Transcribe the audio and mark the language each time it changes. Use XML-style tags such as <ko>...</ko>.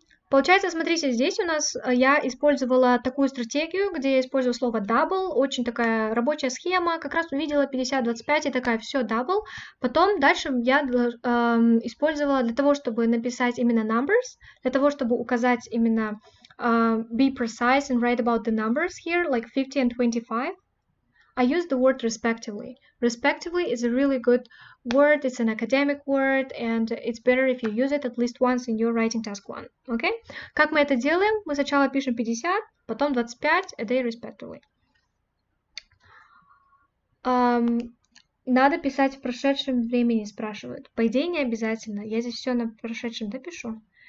<ru>Получается, смотрите, здесь у нас я использовала такую стратегию, где я использую слово double, очень такая рабочая схема, как раз увидела 50-25 и такая, все, double. Потом дальше я использовала для того, чтобы написать именно numbers, для того, чтобы указать именно</ru> <en>be precise and write about the numbers here, like 50 and 25. I use the word respectively. Respectively is a really good word. It's an academic word, and it's better if you use it at least once in your writing task 1.</en> <ru>Okay? Как мы это делаем? Мы сначала пишем 50, потом 25,</ru> <en>a day respectively.</en> <ru>Надо писать в прошедшем времени, спрашивают. По идее, не обязательно. Я здесь все на прошедшем допишу.</ru>